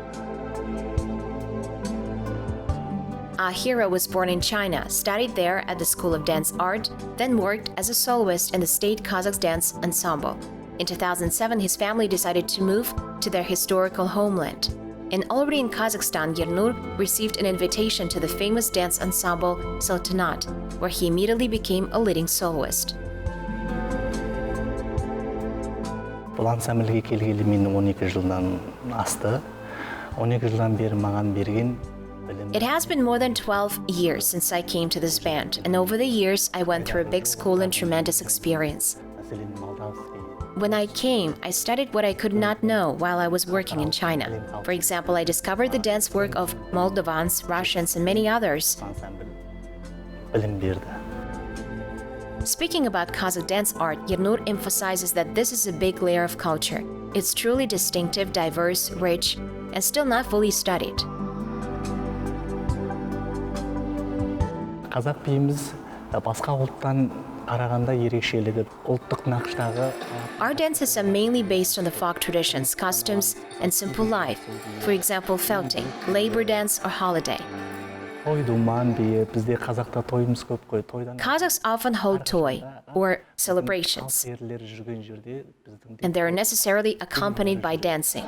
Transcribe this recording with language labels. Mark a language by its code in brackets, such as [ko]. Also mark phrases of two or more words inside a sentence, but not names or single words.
[en] Our hero was born in China, studied there at the School of Dance Art, then worked as a soloist in the State Kazakh Dance Ensemble. In 2007, his family decided to move to their historical homeland. And already in Kazakhstan, Yernur received an invitation to the famous dance ensemble Sultanate, where he immediately became a leading soloist. [kk] Бұл ансамбльге келгелі мен 12 жылдан асты. 12 жылдан бері маған берген білім. [en] It has been more than 12 years since I came to this band, and over the years I went through a big school and tremendous experience. When I came, I studied what I could not know while I was working in China. For example, I discovered the dance work of Moldovans, Russians, and many others. [kk] Білім берді. [en] Speaking about Kazakh dance art, Yernur emphasizes that this is a big layer of culture. It's truly distinctive, diverse, rich, and still not fully studied. [kk] Қазақ биіміз басқа ұлттан қарағанда ерекшелігі ұлттық нақыштағы. [en] Our dances are mainly based on the folk traditions, customs, and simple life. For example, felting, labor dance, or holiday. Kazakhs often hold toy, or celebrations, and they are necessarily accompanied by dancing.